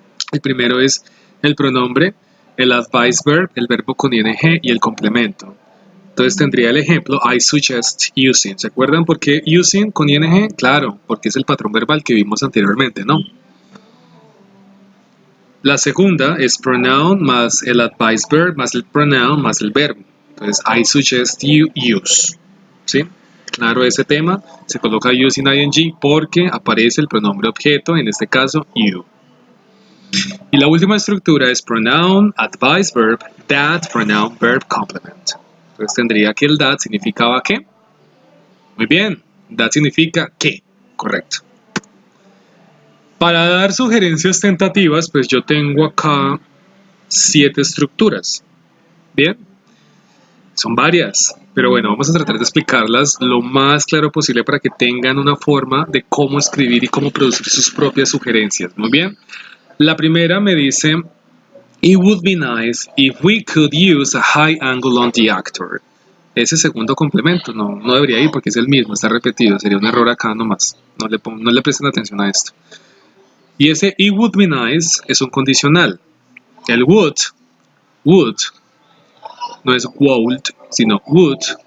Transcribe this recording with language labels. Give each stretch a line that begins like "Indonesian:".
Spanish: El primero es el pronombre, el advice verb, el verbo con ing y el complemento. Entonces tendría el ejemplo
English: I suggest using.
Spanish: ¿Se acuerdan por qué using con ing? Claro, porque es el patrón verbal que vimos anteriormente, ¿no? La segunda es pronoun más el advice verb más el pronoun más el verbo. Entonces
English: I suggest you use.
Spanish: ¿Sí? Claro ese tema, se coloca using ing porque aparece el pronombre objeto, en este caso you. Y la última estructura es pronoun, advice verb, that, pronoun, verb, complement. Entonces tendría que el that significaba ¿qué? Muy bien, that significa ¿qué? Correcto. Para dar sugerencias tentativas, pues yo tengo acá 7 estructuras. Bien, son varias, pero bueno, vamos a tratar de explicarlas lo más claro posible para que tengan una forma de cómo escribir y cómo producir sus propias sugerencias. Muy bien. La primera me dice,
English: it would be nice if we could use a high angle on the actor.
Spanish: Ese segundo complemento no debería ir porque es el mismo, está repetido, sería un error acá nomás. No le presten atención a esto. Y ese
English: it would be nice
Spanish: es un condicional. El would no es would, sino would.